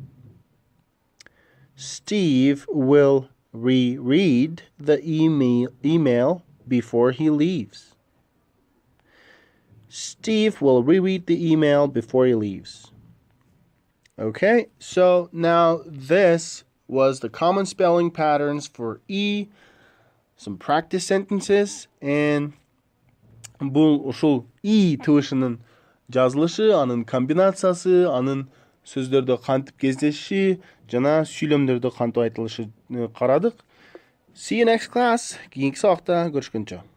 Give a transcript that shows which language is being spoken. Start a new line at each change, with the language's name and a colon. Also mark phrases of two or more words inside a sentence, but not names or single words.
English: Steve will reread the email before he leaves. Steve will reread the email before he leaves. Okay, so now this was the common spelling patterns for E, some practice sentences, and
Kyrgyz: бул ушул И тыбышынын жазылышы, анын комбинациясы, анын сөздөрдө кантип кездешиши, жана сүйлөмдөрдө кантип айтылышы карадык.
English: See you next class.
Kyrgyz: Кийинки сабакта көрүшкөнчө.